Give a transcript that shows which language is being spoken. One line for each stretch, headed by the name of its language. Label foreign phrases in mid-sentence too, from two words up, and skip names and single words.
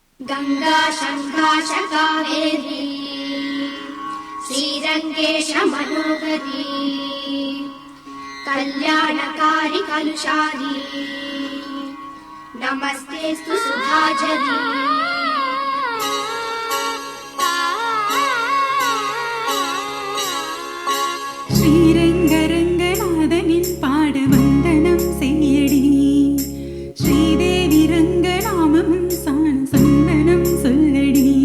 Sanskrit: गंगा शंकाश कावेरी श्रीरंगेश मनोहरी कल्याणकारी कलुषारी नमस्तेस्तु सुधाझरी
Tamil: ஸ்ரீரங்கரங்கநாதனின் பாட வந்தனம் செய்யடி ஸ்ரீதேவி ரங்கநாமமும் சாண சந்தனம் சொல்லடி